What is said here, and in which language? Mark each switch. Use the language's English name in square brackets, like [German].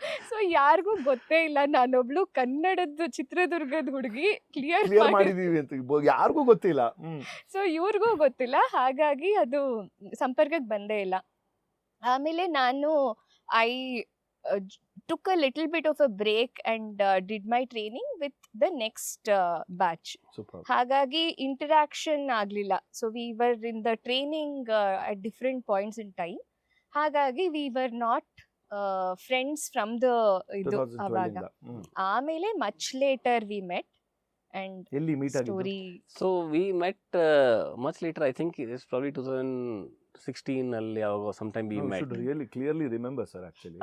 [Kannada] So ಯಾರಿಗೂ ಗೊತ್ತೇ ಇಲ್ಲ, ನಾನೊಬ್ಳು ಕನ್ನಡದ ಚಿತ್ರದುರ್ಗದ ಹುಡುಗಿ ಕ್ಲಿಯರ್ ಮಾಡಿದೀವಿ ಅಂತ ಯಾರಿಗೂ ಗೊತ್ತಿಲ್ಲ. ಸೊ ಇವ್ರಿಗೂ ಗೊತ್ತಿಲ್ಲ, ಹಾಗಾಗಿ ಅದು ಸಂಪರ್ಕಕ್ಕೆ ಬಂದೇ ಇಲ್ಲ. ಆಮೇಲೆ ನಾನು [English] I took a little bit of a break and did my training with the next batch. [Kannada] ಹಾಗಾಗಿ ಇಂಟರಾಕ್ಷನ್ ಆಗಲಿಲ್ಲ. [English] So we were in the training at different points in time. ಹಾಗಾಗಿ we were not friends from the [Kannada] ಇದು ಅವಾಗ. [English] ಆಮೇಲೆ much later we met and [Kannada] ಎಲ್ಲಿ meet ಆಗಿದ್ದು? [English] story. So we met much later. I think it's probably 2016 [Kannada] ಅಲ್ಲಿ ಯಾವಾಗ [English] sometime we met. should really clearly remember sir actually.